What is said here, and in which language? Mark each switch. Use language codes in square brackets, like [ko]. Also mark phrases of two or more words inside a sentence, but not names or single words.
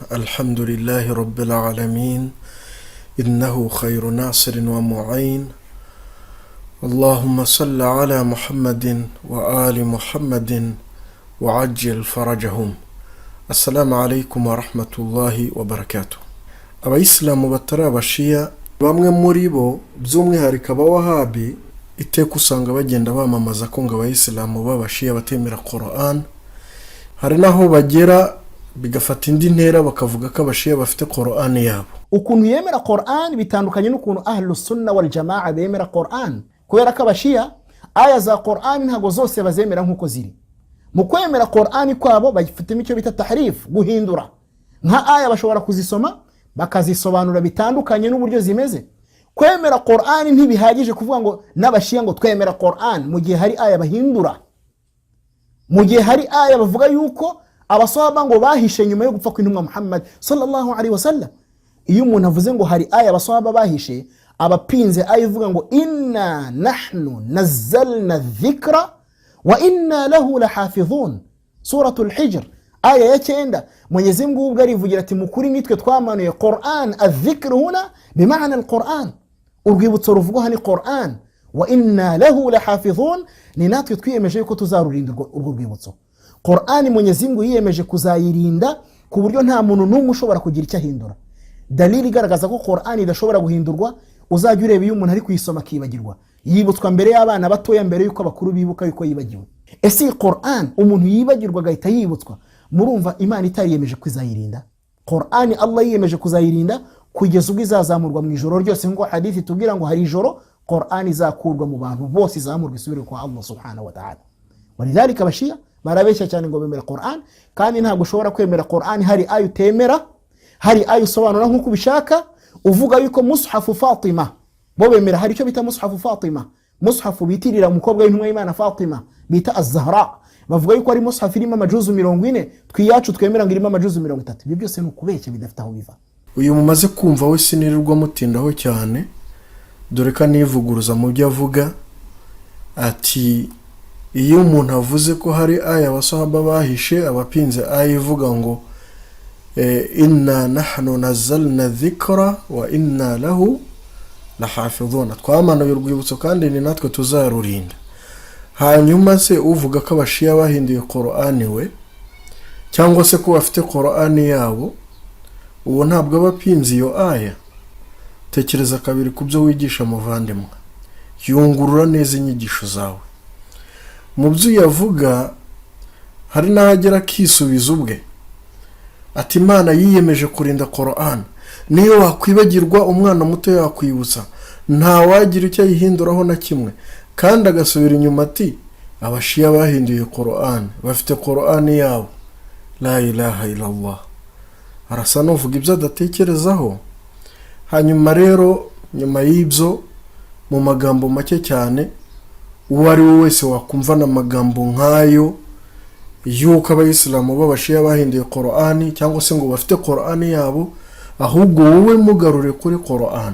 [ar] الحمد لله رب العالمين. إنه خير ناصر ومعين. اللهم صل على محمد وآل محمد وعجل فرجهم. السلام عليكم ورحمة الله وبركاته. [rw] Abayisilamu batari abashia, bamwe muri bo by'umwihariko abawahabi, iteka usanga bagenda bamamaza ko ngo abayisilamu b'abashia batemera Qur'an. Hari naho bagera bigafata indi ntera bakavuga ko abashia bafite Qur'an yabo. Ukuntu yemera Qur'an bitandukanye n'ukuntu [ar] أهل السنة والجماعة [rw] bemera Qur'an. Kubera ko abashia aya za Qur'an ntago zose bazemera nkuko ziri. Mu kwemera Qur'an kwabo bagifitemo icyo bita tahrif, guhindura. Nka aya bashobora kuzisoma bakazisobanura bitandukanye n'uburyo zimeze. Kwemera Qur'an ntibihagije kuvuga ngo n'abashia ngo twemera Qur'an mu gihe hari aya bahindura. Mu gihe hari aya bavuga yuko abasahaba ngo bahishe nyuma yo gupfa kw'intumwa Muhammad [ar] صلى الله عليه وسلم. [rw] Iyo umuntu avuze ngo hari aya abasahaba bahishe, abapinze aya ivuga ngo [ar] إنا نحن نزلنا الذكر وإنا له لحافظون. [rw] Suratul Hijr aya ya 9, Mwenyezi Mungu ubwo arivugira ati mukuri nitwe twamanuye Qur'an. [ar] الذكر هنا بمعنى القرآن, [rw] urwibutso ruvuga ni Qur'an. [ar] وإنا له لحافظون, [rw] ni natwe twiyemeje yuko tuzarurinda urwo rwibutso. Qur'an Mwenyezi Mungu yiyemeje kuzayirinda ku buryo nta muntu n'umwe ushobora kugira icyo ahindura. Dalili igaragaza ko Qur'an idashobora guhindurwa, uzajya ureba iyo umuntu ari kuyisoma akibagirwa, yibutswa mbere y'abana batoya mbere yuko abakuru bibuka yuko yibagiwe. Ese Qur'an umuntu yibagirwa agahita yibutswa, murumva Imana itariyemeje kuzayirinda? Qur'an Allah yiyemeje kuzayirinda kugeza ubwo izazamurwa mu ijoro ryose, ngo hadithi tubwira ngo hari ijoro Qur'an izakurwa mu bantu bose, izamurwa isubire kwa Allah [ar] سبحانه وتعالى. [rw] Walidhalika abashia barabeshya cyane ngo bemera Qur'an, kandi ntabwo ushobora kwemera Qur'an hari ayo utemera, hari ayo usobanura nk'uko ubishaka. Uvuga yuko mushafu Fatima, bo bemera hari icyo bita mushafu Fatima, mushafu bitirira umukobwa w'intumwa y'Imana Fatima bita Az-Zahra. Bavuga yuko ari mushafu irimo amajuzu 40, twiyacu twemera ngo irimo amajuzu 30. Ibyo byose ni ukubeshya bidafite aho biva. Uyu mumaze kumva we sinirirwa mutindaho cyane, dore ka nivuguruza mu byo avuga ati iyo umuntu avuze ko hari aya abasahaba bahishe, abapinze aya ivuga ngo [ar] إنا نحن نزلنا الذكر وإنا له لحافظون, [rw] twamanuye urwibutso kandi ni natwe tuzarurinda. Hanyuma se uvuga ko abashia bahinduye Qur'an we, cyangwa se ko bafite Qur'an yabo, uwo ntabwo abapinze iyo aya. Tekereza kabiri kubyo wigisha muvandimwe, yungurura neza inyigisho zawe. Mu byo yavuga hari n'ahagera kisubiza ubwe ati Imana yiyemeje kurinda Qur'an, niyo wakwibagirwa umwana muto yakwibutsa, nta wagira icyo yihinduraho na kimwe. Kandi agasubira inyuma ati abashia bahinduye Qur'an, bafite Qur'an yabo. [ar] لا إله إلا الله. [rw] Arasa n'uvuga ibyo adatekerezaho. Hanyuma rero nyuma y'ibyo mu magambo make cyane, uwo ari we wese wakumva na magambo nk'ayo yuko abayisilamu b'abashia bahinduye Qur'an cyangwa se ngo bafite Qur'an yabo, ahubwo wowe mugarure kuri Qur'an.